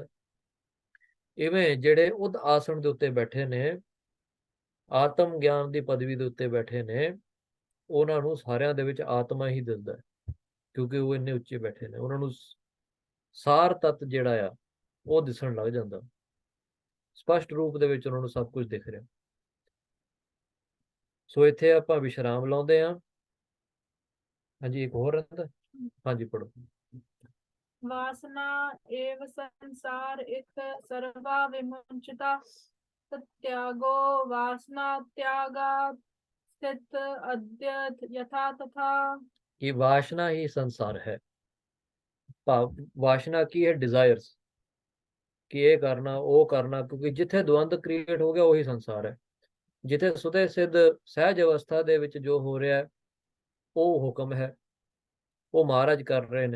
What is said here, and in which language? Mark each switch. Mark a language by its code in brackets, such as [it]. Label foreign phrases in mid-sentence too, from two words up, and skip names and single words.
[pa] ਇਵੇਂ ਜਿਹੜੇ ਉਦ ਆਸਣ ਦੇ ਉੱਤੇ ਬੈਠੇ ਨੇ, ਆਤਮ ਗਿਆਨ ਦੀ ਪਦਵੀ ਦੇ ਉੱਤੇ ਬੈਠੇ ਨੇ, ਉਹਨਾਂ ਨੂੰ ਸਾਰਿਆਂ ਦੇ ਵਿੱਚ ਆਤਮਾ ਹੀ ਦਿਸਦਾ, ਕਿਉਂਕਿ ਉਹ ਇੰਨੇ ਉੱਚੇ ਬੈਠੇ ਨੇ। ਉਹਨਾਂ ਨੂੰ ਸਾਰ ਤੱਤ ਜਿਹੜਾ ਆ ਉਹ ਦਿਸਣ ਲੱਗ ਜਾਂਦਾ, ਸਪਸ਼ਟ ਰੂਪ ਦੇ ਵਿੱਚ ਉਹਨਾਂ ਨੂੰ ਸਭ ਕੁਝ ਦਿਖ ਰਿਹਾ। ਸੋ ਇੱਥੇ ਆਪਾਂ ਵਿਸ਼ਰਾਮ ਲਾਉਂਦੇ ਹਾਂ। ਹਾਂਜੀ, ਇੱਕ ਹੋਰ ਰਹਿੰਦਾ। ਹਾਂਜੀ, ਪੜੋ। [sa] वासना एव संसार इक सर्वा विमुंचता, त्यागो वासना त्यागा स्थित अद्य यथा तथा। [hi] कि वासना ही संसार है। [pa] ਭਾਵ ਵਾਸ਼ਨਾ ਕੀ ਹੈ, ਡਿਜ਼ਾਇਰਸ, ਕਿ ਇਹ ਕਰਨਾ ਉਹ ਕਰਨਾ, ਕਿਉਂਕਿ ਜਿੱਥੇ ਦਵੰਦ ਕ੍ਰੀਏਟ ਹੋ ਗਿਆ ਉਹੀ ਸੰਸਾਰ ਹੈ। ਜਿੱਥੇ ਸੁਦੇ ਸਿੱਧ ਸਹਿਜ ਅਵਸਥਾ ਦੇ ਵਿੱਚ ਜੋ ਹੋ ਰਿਹਾ ਉਹ ਹੁਕਮ ਹੈ, ਉਹ ਮਹਾਰਾਜ ਕਰ ਰਹੇ ਨੇ।